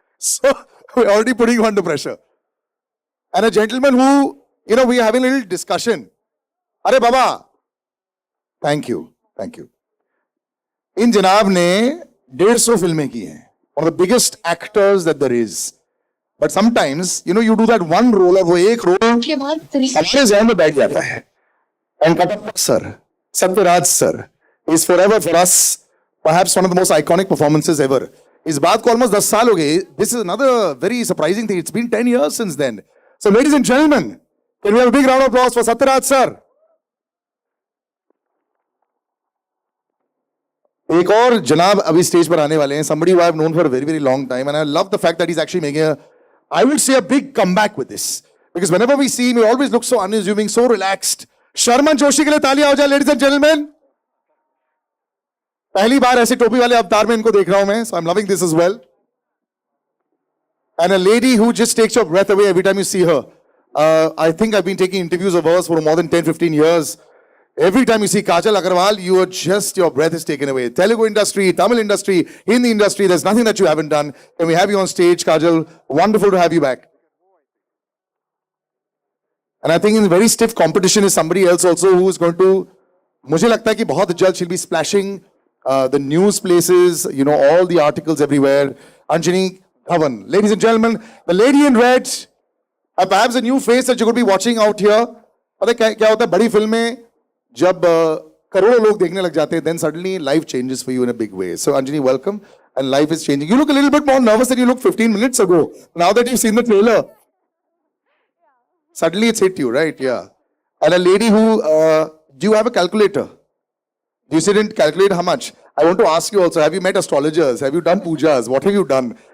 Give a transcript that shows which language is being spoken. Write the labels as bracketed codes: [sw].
[en] So we're already putting you under pressure. And a gentleman who, we're having a little discussion. Arey Baba. Thank you. [hi] In Janab ne 150 filमें की हैं. [en] One of the biggest actors that there is. But sometimes, you do that one role, [hi] और वो एक role हमारे ज़हन में बैठ जाता है. [en] And Katappa sir, Satyaraj sir, is forever for us, perhaps one of the most iconic performances ever. [hi] इस बात को almost 10 साल हो गए. [en] This is another very surprising thing. It's been 10 years since then. So, ladies and gentlemen, can we have a big round of applause for Satyaraj sir? [hi] एक और जनाब अभी स्टेज पर आने वाले हैं. [en] Somebody who I have known for a very, very long time, and I love the fact that he's actually making I would say a big comeback with this. Because whenever we see him, he always looks so unassuming, so relaxed. Sharman Joshi [hi] के लिए तालियां हो जाए, [en] ladies and gentlemen. [hi] पहली बार ऐसे टोपी वाले अवतार में इनको देख रहा हूं मैं, [en] so I'm loving this as well. and a lady who just takes your breath away every time you see her. I think I've been taking interviews of hers for more than 10, 15 years. Every time you see Kajal Agarwal, you are just, your breath is taken away. Telugu industry, Tamil industry, Hindi industry, there's nothing that you haven't done. Can we have you on stage, Kajal? Wonderful to have you back. And I think in very stiff competition is somebody else also who is going to, [hi] मुझे लगता है कि बहुत जल्द [en] she'll be splashing the news places, you know, all the articles everywhere. Anjani Dhawan. Ladies and gentlemen, the lady in red, perhaps a new face that you're going to be watching out here. [hi] पता है क्या होता है बड़ी film में जब करोड़ों लोग देखने लग जाते हैं, [en] then suddenly life changes for you in a big way. So Anjani, welcome, and life is changing. You look a little bit more nervous than you looked 15 minutes ago. Now that you've seen the trailer, suddenly it's hit you, right? Yeah. And a lady who, do you have a calculator? You didn't calculate how much. I want to ask you also, have you met astrologers? Have you done pujas? What have you done?